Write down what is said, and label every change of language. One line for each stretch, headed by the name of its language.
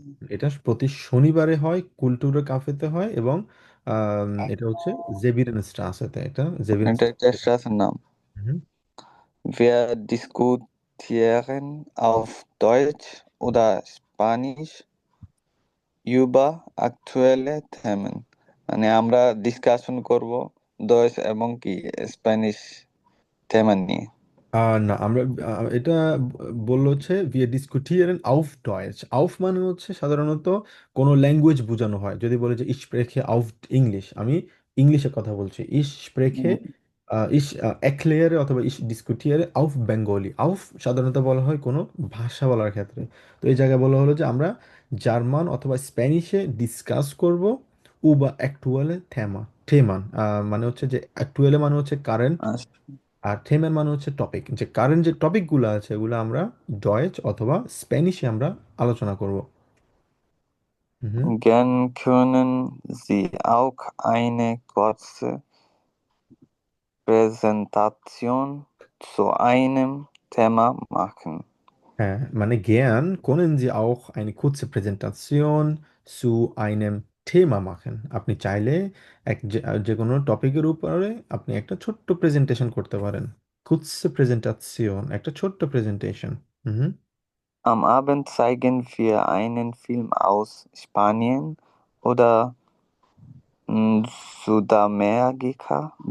Bangla: এটা প্রতি শনিবারে হয়, কুলটুরা কাফেতে হয় এবং এটা হচ্ছে জেবিরেন স্ট্রাসেতে, এটা জেবিরেন। এটা একটা স্ট্রাসের নাম।
German: Wir diskutieren auf Deutsch oder Spanisch über aktuelle Themen.
Bangla: মানে আমরা ডিসকাশন করব ডয়েচ এবং কি স্প্যানিশ থেমা নিয়ে। না, আমরা এটা বললো হচ্ছে
German: wir diskutieren auf Deutsch।
Bangla: auf মানে হচ্ছে সাধারণত কোনো ল্যাঙ্গুয়েজ বোঝানো হয়। যদি বলে যে
German: ich spreche auf English,
Bangla: আমি ইংলিশে কথা বলছি।
German: ich spreche, উম, ich erkläre
Bangla: অথবা
German: ich diskutiere auf Bengali।
Bangla: auf সাধারণত বলা হয় কোনো ভাষা বলার ক্ষেত্রে। তো এই জায়গায় বলা হলো যে আমরা জার্মান অথবা স্প্যানিশে ডিসকাস করব
German: über aktuelle Themen।
Bangla: মানে হচ্ছে যে অ্যাকচুয়ালি মানে হচ্ছে কারেন্ট, আস- আর থেমের মানে হচ্ছে টপিক। যে কারেন্ট যে টপিকগুলো আছে এগুলো আমরা ডয়েচ অথবা স্প্যানিশে আমরা আলোচনা করব। হুম।
German: Gern können Sie auch eine kurze Präsentation zu einem Thema machen.
Bangla: হ্যাঁ, মানে
German: gern können Sie auch eine kurze Präsentation zu einem Thema machen।
Bangla: আপনি চাইলে যে কোনো টপিকের উপরে আপনি একটা ছোট্ট প্রেজেন্টেশন করতে পারেন।
German: kurze Präsentation,
Bangla: একটা ছোট্ট presentation. Hmm.
German: Am Abend zeigen wir einen Film aus Spanien oder mm, Südamerika